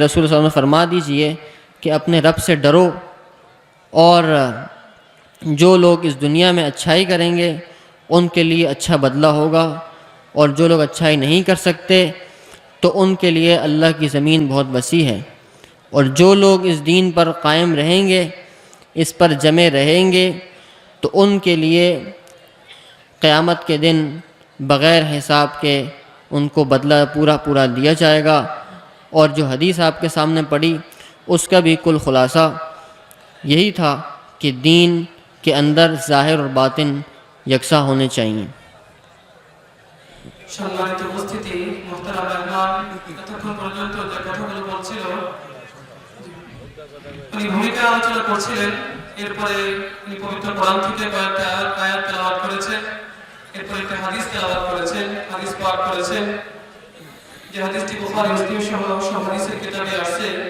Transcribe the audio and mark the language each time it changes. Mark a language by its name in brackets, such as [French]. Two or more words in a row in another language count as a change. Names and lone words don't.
[Urdu] رسول صلی اللہ علیہ وسلم فرما دیجئے کہ اپنے رب سے ڈرو، اور جو لوگ اس دنیا میں اچھائی کریں گے ان کے لیے اچھا بدلہ ہوگا، اور جو لوگ اچھائی نہیں کر سکتے تو ان کے لیے اللہ کی زمین بہت وسیع ہے، اور جو لوگ اس دین پر قائم رہیں گے، اس پر جمے رہیں گے، تو ان کے لیے قیامت کے دن بغیر حساب کے ان کو بدلہ پورا دیا جائے گا۔ اور جو حدیث آپ کے سامنے پڑھی اس کا بھی کل خلاصہ یہی تھا کہ دین کے اندر ظاہر اور باطن یکساں ہونے چاہیے۔ [Bangla] সম্মানিত উপস্থিতি, মোহতারাম মেহমান, এতক্ষণ পর্যন্ত যে কথাগুলো বলছিল উনি ভূমিকা আলোচনা করছিলেন, এরপরে উনি পবিত্র কোরআন থেকে কয়েকটা আয়াত তেলাওয়াত করেছেন, এরপরে একটা হাদিস তেলাওয়াত করেছেন, হাদিস পাঠ করেছেন, যে হাদিসটি বুখারী মুসলিম সহ সব হাদিসের কিতাবে আছে।